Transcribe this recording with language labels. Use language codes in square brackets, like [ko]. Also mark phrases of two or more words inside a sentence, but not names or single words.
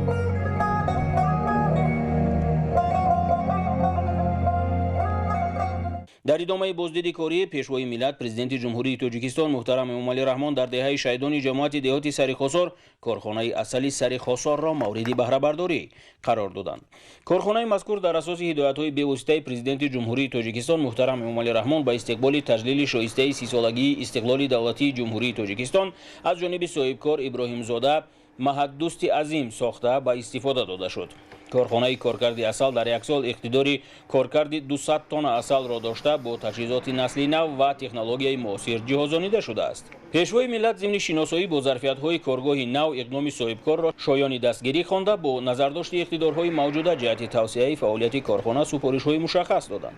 [fa] در ادامه بازدید کاری پیشوای ملت پرزیدنت جمهوری تاجیکستان محترم امامعلی رحمان در دهه شهیدان جماعت دهات سرخوسار کارخانه اصلی سرخوسار را مورد بهره برداری قرار دادند. کارخانه مذکور در اساس هدایت‌های به‌واسطه پرزیدنت جمهوری تاجیکستان محترم امامعلی رحمان به استقبال تجلیل شایسته 30 سالگی استقلال دولتی جمهوری تاجیکستان از جانب صاحبکار ابراهیم زاده محدوست عظیم ساخته به استفاده داده شد. [tg] корхонаи коркарди асал дар як сол иқтидори коркарди 200 тонна асалро дошта бо таҷҳизоти насли нав ва технологияи муосир ҷиҳозонида шудааст. пешвои миллат зимни шиносоӣ бо зарфиятҳои коргоҳи нав иқдоми соҳибкорро шоёни дастгирӣ хонда бо назардошти иқтидорҳои мавҷуда ҷиҳати тавсеаи фаъолияти корхона супоришҳои мушаххас доданд.